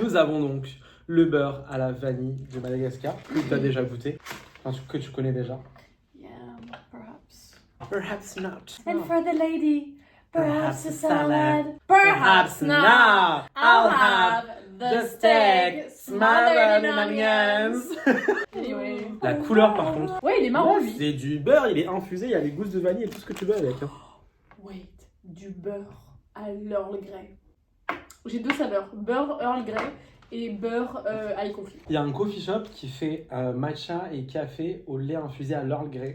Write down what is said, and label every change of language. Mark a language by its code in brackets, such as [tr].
[fr] Nous avons donc le beurre à la vanille de Madagascar, que tu as déjà goûté, enfin, que tu connais déjà. [en] Yeah, perhaps. Perhaps not. And for the lady, perhaps a salad. Perhaps not. I'll have the steak smothered in onions. Anyway. [fr] La couleur, par contre. Ouais, il est marrant lui. C'est du beurre, il est infusé, il y a les gousses de vanille et tout ce que tu veux avec. Hein. [en] Wait, [fr] du beurre à l'Earl Grey. J'ai 2 saveurs, beurre Earl Grey et beurre ail confit. Il y a un coffee shop qui fait matcha et café au lait infusé à l'Earl Grey.